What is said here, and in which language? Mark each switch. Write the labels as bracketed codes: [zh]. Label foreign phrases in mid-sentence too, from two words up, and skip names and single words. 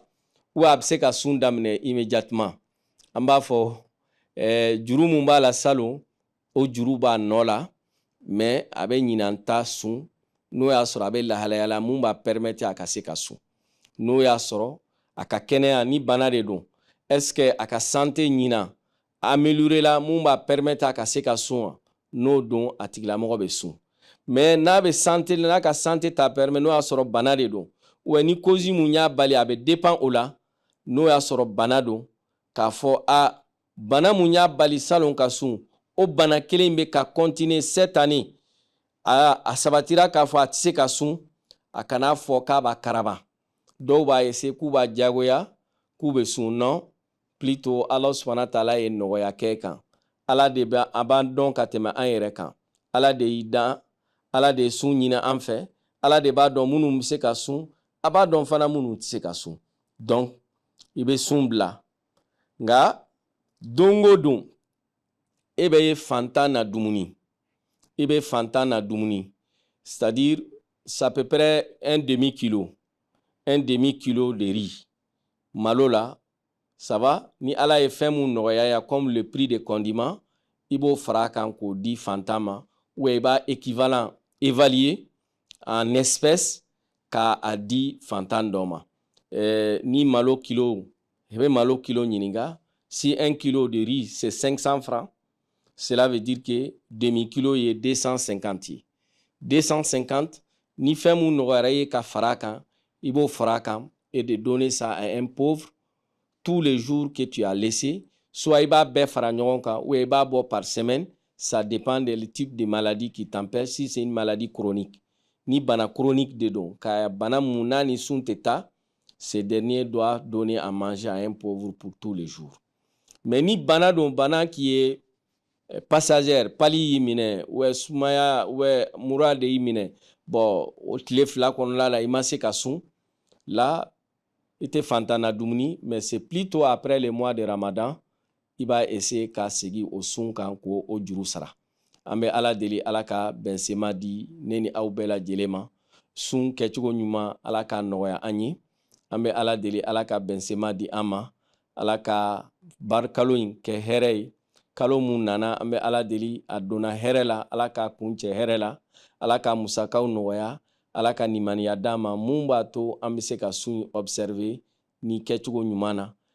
[bm] Ou a bɛ se ka sun daminɛ immédiatement? An b'a fɔ juru mun b'a la salon o juru b'a nɔ la, mais a bɛ ɲinan ta sun n'o y'a sɔrɔ a bɛ lahalaya la mun b'a permettre a ka se ka sun. N'o y'a sɔrɔ a ka kɛnɛya ni bana de don, [fr] est-ce que [bm] a ka santé ɲinan améliorer la mun b'a permettre a ka se ka sun wa? N'o don a tigilamɔgɔ bɛ sun. Mais n'a bɛ santé la, n'a ka santé t'a permet, n'o y'a sɔrɔ bana de don, ou ni cause mun y'a bali a bɛ dépend o la, n'o y'a sɔrɔ bana don, k'a fɔ bana mun y'a bali salon ka sun, o bana kelen bɛ ka [fr] continuer cette année, [bm] a sabatira k'a fɔ a tɛ se ka sun, a kana fɔ k'a b'a karaba. Dɔw b'a essayer k'u b'a diyagoya k'u bɛ sun. Non, plutôt [ar] Allah subhanahu wa ta'ala [bm] ye nɔgɔya kɛ kan. Ala de b'a dɔn ka tɛmɛ an yɛrɛ kan. Ala de y'i dan, Ala de ye sun ɲini an fɛ, Ala de b'a dɔn minnu bɛ se ka sun, a b'a dɔn fana minnu tɛ se ka sun. donc i bɛ sun bila nka don o don e bɛ fantan na dumuni i bɛ fantan na dumuni [fr] c'est-à-dire c'est à peu près un demi-kilo de riz [bm] malo la [fr] ça va [bm] ni ala ye fɛn mun nɔgɔya ya [fr] comme le prix de condiment [bm] i b'o fara kan k'o di fantan ma ou i b'a [fr] équivalent évaluer en espèces [bm] k'a di fantan dɔ ma ni malo kilo i bɛ malo kilo ɲininka si 1 [fr] kilo de riz c'est 500 francs cela veut dire que demi-kilo [bm] ye 250 ye 250 ni fɛn mun nɔgɔyara ye ka fara kan i b'o fara kan [fr] et de donner ça à un pauvre tous les jours que tu as laissé soit [bm] i b'a bɛɛ fara ɲɔgɔn kan ou i b'a bɔ [fr] par semaine ça dépend du type de maladie qui t'empêche si c'est une maladie chronique [bm] ni bana chronique de don ka bana mun n'a ni sun tɛ taa [fr] ces derniers doivent donner à manger à un pauvre pour tous les jours mais [bm] ni bana don bana [fr] qui est passagère [bm] pali y'i minɛ ou sumaya ou mura de y'i minɛ bon o tile fila kɔnɔna la i ma se ka sun là i tɛ fantan na dumuni [fr] mais c'est plutôt après le mois de Ramadan [bm] i b'a essayer ka segin o sun kan k'o juru sara an bɛ ala deli ala ka bɛnsema di ne ni aw bɛɛ lajɛlen ma sun kɛcogo ɲuman ala ka nɔgɔya an ye an bɛ ala deli ala ka bɛnsema di an ma ala ka barikalo in kɛ hɛrɛ ye kalo mun nana an bɛ ala deli a donna hɛrɛ la ala ka kuncɛ hɛrɛ la ala ka musakaw nɔgɔya ala ka nimaniya d'an ma mun b'a to an bɛ se ka sun observer ni kɛcogo ɲuman na